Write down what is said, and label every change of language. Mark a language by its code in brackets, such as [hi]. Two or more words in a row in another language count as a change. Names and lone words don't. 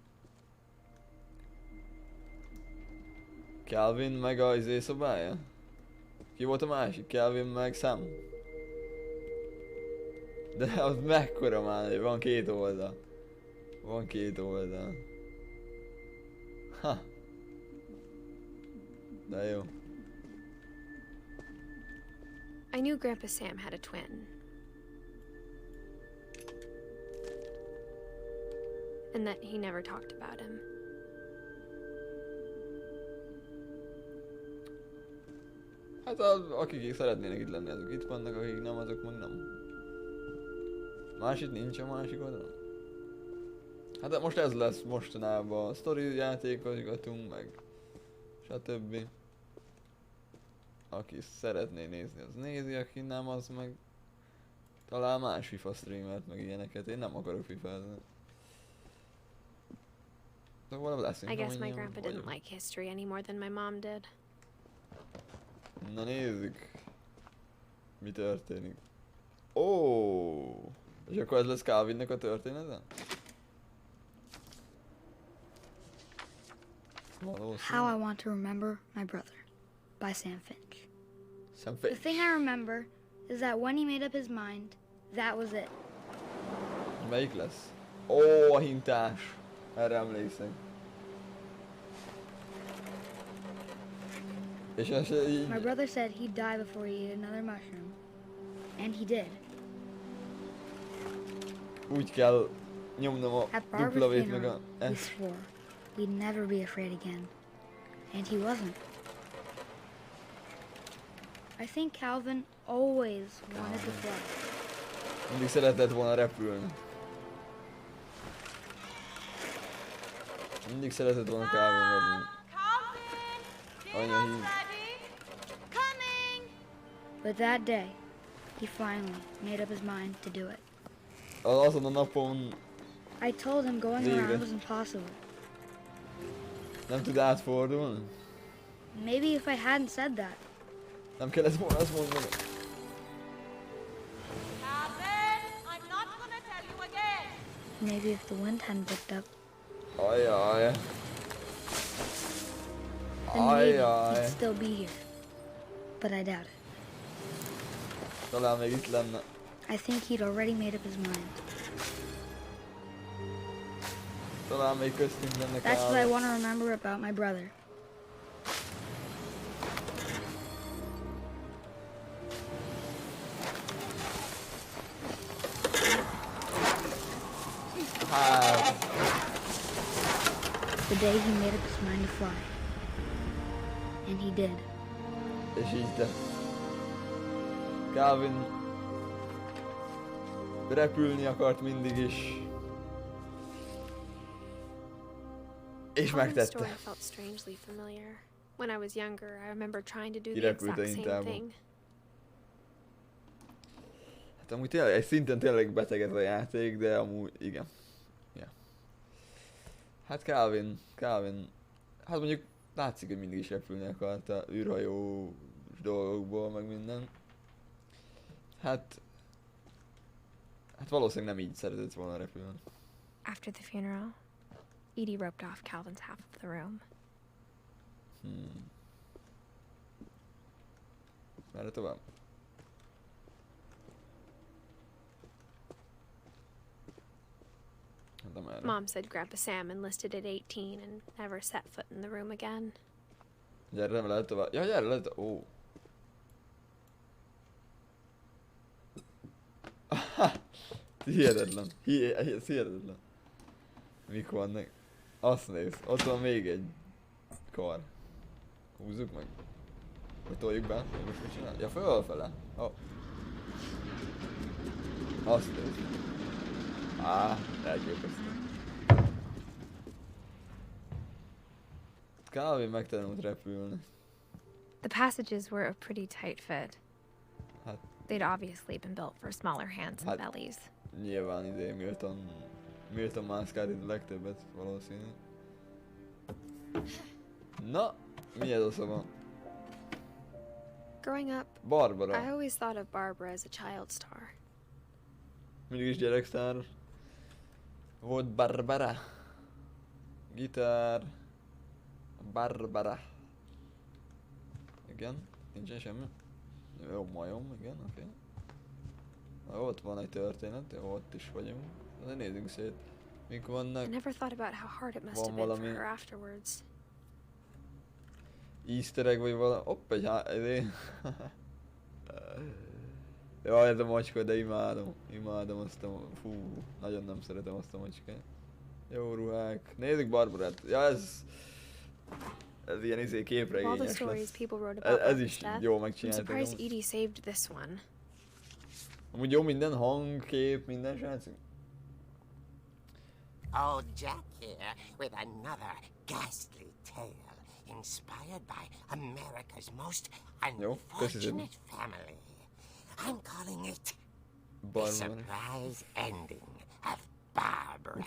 [hu] Calvin meg a szobája? Ki volt a másik? Calvin meg Sam? De az mekkora már, van két oldal. Van két oldal. Ha. De jó. [en] I knew Grandpa Sam had a twin. And that he never talked about him. [hu] Hát akik szeretnének itt lenni, azok itt vannak, akik nem, azok meg nem. Másik nincs a másik oldalon. Hát most ez lesz mostanában, a sztori játékozgatunk, meg stb. Aki szeretné nézni, az nézi, aki nem, az meg talál más FIFA streamert, meg ilyeneket. Én nem akarok FIFA-zni. Szóval leszünk, [en] I guess my [hu] amennyien [en] grandpa [hu] vagyunk. [en] didn't like history any more than my mom did. [hu] Na nézzük. Mi történik. Ó, és akkor ez lesz Calvinnek a története? [en] How I Want to Remember My Brother by Sam Finch. Sam The Finch. thing I remember is that when he made up his mind, that was it. [hu] Melyik lesz? Ó, a hintás. Erre emlékszem. És ez így... [en] My brother said he'd die before he ate another mushroom. And he did. [hu] Úgy kell nyomnom a [en] At Barbara's [hu] duplavét meg [en] funeral, [hu] a... [en] we swore we'd never be afraid again. And he wasn't. I think Calvin always wanted to fly. [hu] Mindig szeretett volna repülni. Mindig szeretett volna Calvin repülni. Calvin! Anya [en] Dinner's [hu] hív. [en] ready! Coming! But that day, he finally made up his mind to do it. [hu] Azon a napon [en] I told him going [hu] Végre. [en] around was impossible. [hu] nem tud átfordulni. [en] Maybe if I hadn't said that, [hu] Nem kellett volna azt mondani. [en] Calvin, I'm not gonna tell you again. maybe if the wind hadn't picked up, [hu] Ajaj. [en] then maybe [hu] Ajaj. [en] he'd still be here. But I doubt it. [hu] Talán még itt lenne. [en] I think he'd already made up his mind. [hu] Talán még köztünk lenne [en] That's what I [hu] Calvin. [en] want to remember about my brother. [hu] Hát, [en] The day he made up his mind to fly. And he did. [hu] és így tett. Calvin repülni akart mindig is. És [en] Calvin's [hu] megtette. [en] story felt strangely familiar. When I was younger, I remember trying to do the [hu] Kirepült a [en] exact same [hu] hintából. [en] thing. [hu] Hát amúgy tényleg, egy szinten tényleg beteg ez a játék, de amúgy igen. Ja. Hát Calvin, hát mondjuk látszik, hogy mindig is repülni akart a űrhajó dolgokból, meg minden. Hát valószínűleg nem így szeretett volna repülni. [en] After the funeral, Edie roped off Calvin's half of the room. [hu] Merre tovább? Hát nem erre. [en] Mom said Grandpa Sam enlisted at 18 and never set foot in the room again. [hu] Gyere, nem lehet tovább. Ja, gyere, lehet. Ó. Hihetetlen. Ez hihetetlen. Mik vannak? Azt néz, ott van még egy kar. Húzzuk meg. Vagy toljuk be. Most mit csinál? Ja, fölfele. Oh. Azt néz. Elképesztő. Calvin megtanult repülni. [en] The passages were a pretty tight fit. [hu] Hát, [en] They'd obviously been built for smaller hands and bellies. [hu] nyilván Milton mászkált itt a legtöbbet, valószínű. Na, mi ez a szava? [en] Growing up, Barbara. I always thought of Barbara as a child star. [hu] Mindig is gyereksztár. Volt Barbara. Gitár. Barbara. Igen, nincsen semmi. Jó, majom, igen, oké. Na, ott van egy történet, jó, ott is vagyunk. De nézzünk szét. Mik vannak? [en] I never thought about how hard it must [hu] Van [en] have been for [hu] valami [en] her afterwards. Easter egg [hu] vagy valami. Hopp, egy Jaj, ez a macska, de imádom azt a... Fú, nagyon nem szeretem azt a macskát. Jó ruhák. Nézzük Barbarát. Ja, ez ilyen képregényes [en] All the stories [hu] lesz. [en] people wrote about [hu] Ez [en] Barbara's [hu] is [en] death, [hu] jó [en] I'm [hu] megcsináltak. [en] surprised Edie saved this one. [hu] Amúgy jó minden hang, kép, minden srácok. [en] Old Jack here with another ghastly tale inspired by America's most unfortunate family. I'm calling it The Surprise Ending of Barbara